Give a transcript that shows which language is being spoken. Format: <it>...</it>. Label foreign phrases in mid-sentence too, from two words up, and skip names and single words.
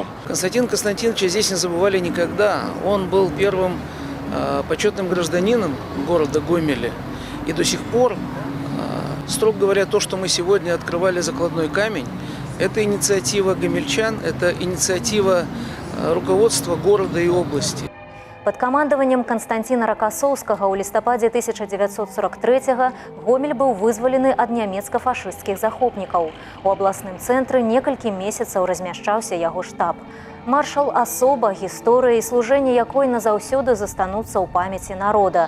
<ru>Константин Константиновича здесь не забывали никогда. Он был первым почетным гражданином города Гомеля. И до сих пор, строго говоря, то, что мы сегодня открывали закладной камень, это инициатива гомельчан, это инициатива руководства города и области.</ru> <be>Под камандаваннем Константина Рокоссовскага ў лістападзе 1943-го Гомель быў вызвалены ад нямецка-фашысцкіх захопнікаў. У абласным цэнтры некалькі месяцаў размяшчаўся яго штаб. Маршал – асоба, гісторыя і служэнне якой назаўсёды застануцца ў памяці народа.</be>